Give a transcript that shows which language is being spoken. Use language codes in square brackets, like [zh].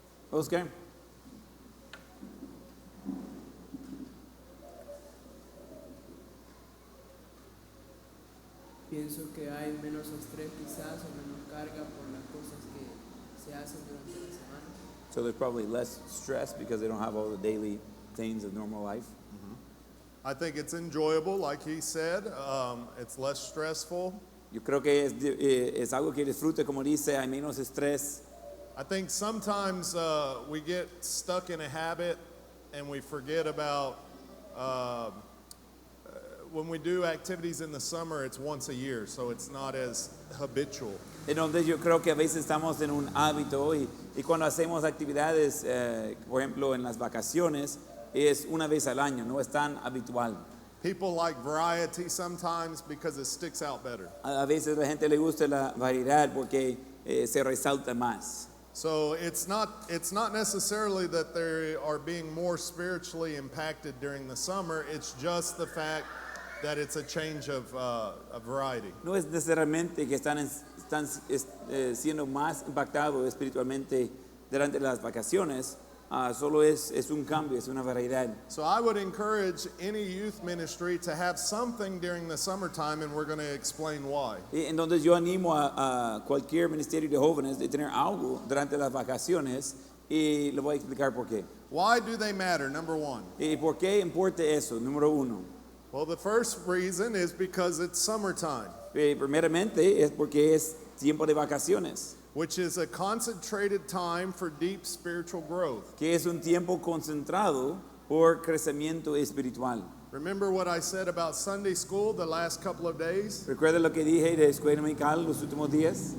[es] Oscar? Pienso que hay menos estrés quizás o menos carga por las cosas que se hacen durante la semana. [en] So there's probably less stress because they don't have all the daily things of normal life. I think it's enjoyable, like he said. It's less stressful. [es] Yo creo que es algo que disfrute, como dice, hay menos estrés. [en] I think sometimes we get stuck in a habit and we forget about when we do activities in the summer, it's once a year, so it's not as habitual. [es] Entonces yo creo que a veces estamos en un hábito y Y cuando hacemos actividades, por ejemplo, en las vacaciones, es una vez al año, no es tan habitual. [en] People like variety sometimes because it sticks out better. [es] A veces a la gente le gusta la variedad porque se resalta más. [en] So it's not necessarily that they are being more spiritually impacted during the summer. It's just the fact that it's a change of variety. [es] No es necesariamente que están siendo más impactados espiritualmente durante las vacaciones, solo es un cambio, es una variedad. [en] So I would encourage any youth ministry to have something during the summertime, and we're going to explain why. [es] Y entonces yo animo a cualquier ministerio de jóvenes de tener algo durante las vacaciones y le voy a explicar por qué. [en] Why do they matter? Number one. [es] ¿Y por qué importa eso? Número uno. [en] Well, the first reason is because it's summertime, [es] Primeramente es porque es tiempo de vacaciones, [en] which is a concentrated time for deep spiritual growth. [es] que es un tiempo concentrado por crecimiento espiritual. [en] Remember what I said about Sunday school the last couple of days? [es] ¿Recuerda lo que dije de escuela dominical los últimos días?